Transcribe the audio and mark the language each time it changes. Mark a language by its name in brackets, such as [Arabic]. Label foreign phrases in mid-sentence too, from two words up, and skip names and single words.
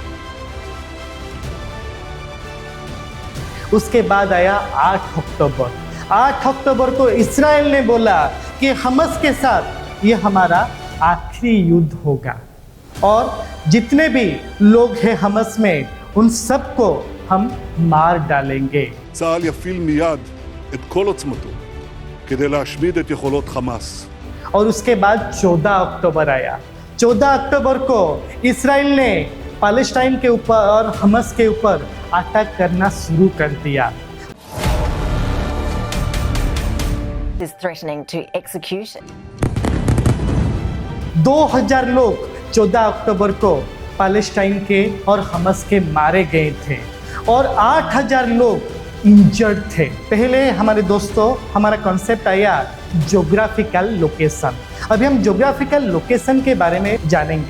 [Hindi] उसके बाद आया 8 अक्टूबर। 8 अक्टूबर को इस्राइल ने बोला कि हमास के साथ ये हमारा आखिरी युद्ध होगा और जितने भी लोग हैं हमास में उन सबको हम मार डालेंगे। [Hebrew] צה"ל יפעיל מיד את כל עוצמתו כדי להשמיד את יכולות חמאס. [Hindi] और उसके बाद 14 अक्टूबर आया। 14 अक्टूबर को इस्राइल ने पैलेस्टाइन के ऊपर और हमास के ऊपर अटैक करना शुरू कर दिया। [English] is threatening to execution. [Hindi] 2000 लोग 14 अक्टूबर को पैलेस्टाइन के और हमास के मारे गए थे और 8000 लोग इंजर्ड थे। पहले हमारे दोस्तों हमारा कॉन्सेप्ट आया [English] geographical location. [Hindi] अभी हम [English] geographical location [Hindi] के बारे में जानेंगे।